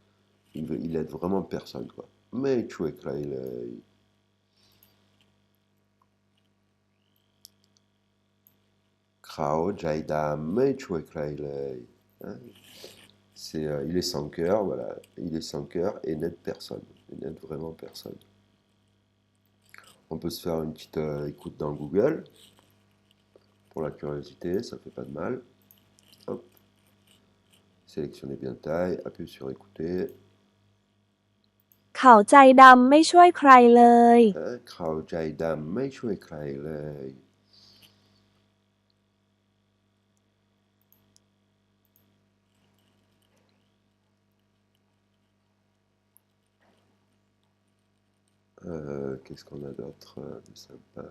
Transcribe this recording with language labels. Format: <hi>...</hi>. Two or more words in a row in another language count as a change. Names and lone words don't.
<fr>Il aide vraiment personne quoi. Mais tu es</fr> <th>เขา ใจดำ,</th> <fr>mais tu es c'est il est sans cœur, voilà, il est sans cœur et n'aide personne, il n'aide vraiment personne. On peut se faire une petite écoute dans Google pour la curiosité, ça fait pas de mal. Hop. Sélectionnez bien taille, appuyez sur écouter.</fr> <th>เขาใจดำไม่ช่วยใครเลย เขา ใจดำ,</th> <fr>mais tu es qu'est-ce qu'on a d'autre de sympa?</fr>